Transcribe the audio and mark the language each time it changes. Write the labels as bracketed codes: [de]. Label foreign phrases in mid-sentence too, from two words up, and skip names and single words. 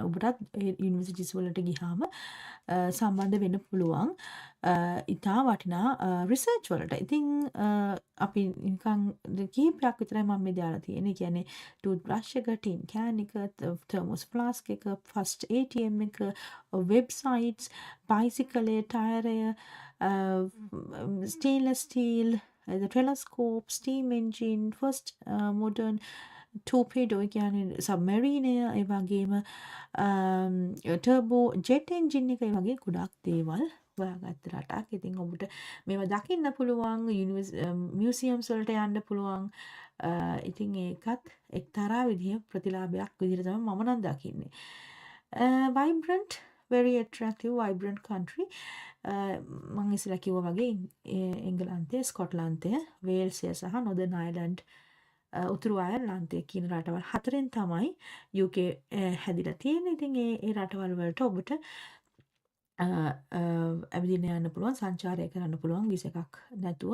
[si] ඔබටත් යුනිවර්සිටිස් වලට ගියාම සම්බන්ධ වෙන්න පුළුවන් ඉතා වටිනා රිසර්ච් වලට. ඉතින් අපි නිකන් කිහිපයක් විතරයි මම මේ දාලා තියෙන්නේ. කියන්නේ [en] tooth brush [si] එක, [en] tin can [si] එක, [en] thermos flask [si] එක, [en] first ATM [si] එක, වෙබ්සයිට්ස්, බයිසිකලේ ටයරය, [en] stainless steel, the telescope, steam engine, first modern torpedo කියන්නේ submarine [si] ඒ වගේම [en] turbo jet engine [si] එක වගේ ගොඩක් දේවල් හොයාගත්ත රටක්. ඉතින් ඔබට මේවා දකින්න පුළුවන් මියුසියම්ස් වලට යන්න පුළුවන්. ඉතින් ඒකත් එක්තරා විදිහ ප්‍රතිලාභයක් විදිහට තමයි මම නම් දකින්නේ. [en] vibrant very attractive vibrant country. [si] මම ඉස්සෙල්ලා කිව්වා වගේ එංගලන්තය, ස්කොට්ලන්තය, වේල්සය සහ නොදර්න් අයර්ලන්ඩ් උතුරු අයර්ලන්තය කියන රටවල් හතරෙන් තමයි UK හැදිලා තියෙන්නේ. ඉතින් ඒ රටවල් වලට ඔබට ඇවිදින්න යන්න පුළුවන්, සංචාරය කරන්න පුළුවන් විස එකක් නැතුව.